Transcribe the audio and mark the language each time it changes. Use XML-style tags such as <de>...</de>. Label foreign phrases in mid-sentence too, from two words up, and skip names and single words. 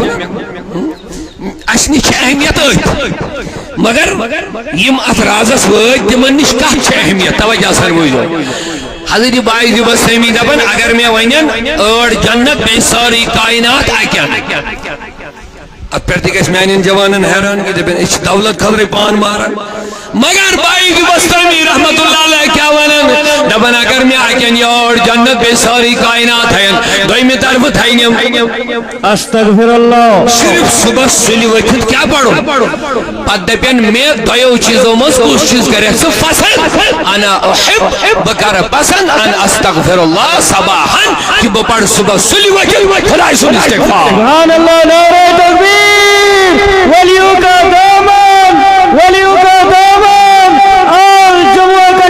<ks>کُن اَسہِ نِش چھِ اہمیت أتھۍ مگر یِم اتھ رازس وٲتۍ تِمن نِش کتھ چھِ اہمیت توجہ سان بوٗزِو حضرت باعث بُستٲمی دپان اگر مےٚ ونن 8 جنت بیٚیہِ سٲرٕے کاینات اَکٮ۪ن ات پٮ۪ٹھ تہِ گژھِ میانٮ۪ن جوانن حیران کہ دپن أسۍ چھِ دولت خٲطرٕ پان ماران مگر باعث بُستٲمی</ks> <ar>رحمتہ اللہ علیہ</ar> <ks>کیٛاہ ونان دپان اگر مےٚ اَکٮ۪ن یہِ 8 جنت بیٚیہِ سٲرٕے کاینات تھاین دوٚیمہِ طرفہٕ تھاینم</ks> <ar>استغفر اللہ</ar> <ks>صرف صبحس سُلہِ ؤتھِتھ کیٛاہ پرُن پتہٕ دپن مےٚ دۄیو چیٖزو منٛز کُس چیٖز کریکھ ژٕ پسنٛد</ks> <ar>انا احب</ar> <ks>بہٕ کرٕ پسنٛد ان</ks> <ar>استغفر اللہ</ar> <ks>صباحن کہِ بہٕ پرٕ صبحس سُلہِ ؤتھِتھ خۄداے سُنٛد استغفار</ks> <ar>سبحان اللہ</ar> <ur>نعرہ تکبیر ولیوں کا دامن آج جمہوریت</ur>